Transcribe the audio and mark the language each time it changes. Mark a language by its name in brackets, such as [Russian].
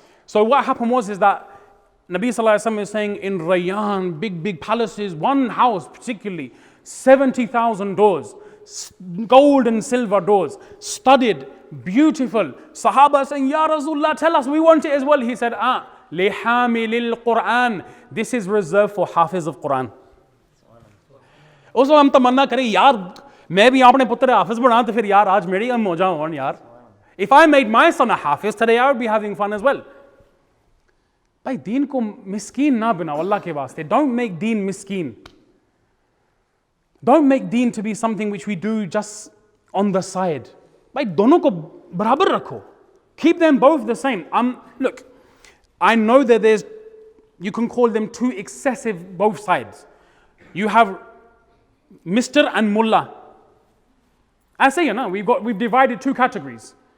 [English] So what happened is that Nabi Sallallahu Alaihi Wasallam is saying in Rayyan, big palaces, one house particularly, 70,000 doors, gold and silver doors, studded, beautiful. Sahaba saying, Ya Rasulullah, tell us, we want it as well. He said, lihamilil Quran. This is reserved for Hafiz of Quran. [Hindi] Also, hum tamanna kare, yaar, मैं भी अपने पुत्र हाफिज बना तो फिर यार आज मेरी हम मौजा हों यार. [English] If I made my son a hafiz today, I would be having fun as well. [Hindi] भाई दीन को मिस्कीन ना बनाओ अल्लाह के वास्ते. [English] Don't make deen miskeen. Don't make deen to be something which we do just on the side. [Hindi] भाई दोनों को बराबर रखो. [English] Keep them both the same. Look, I know that you can call them too excessive both sides. You have Mr. and Mullah. I say, we've divided two categories.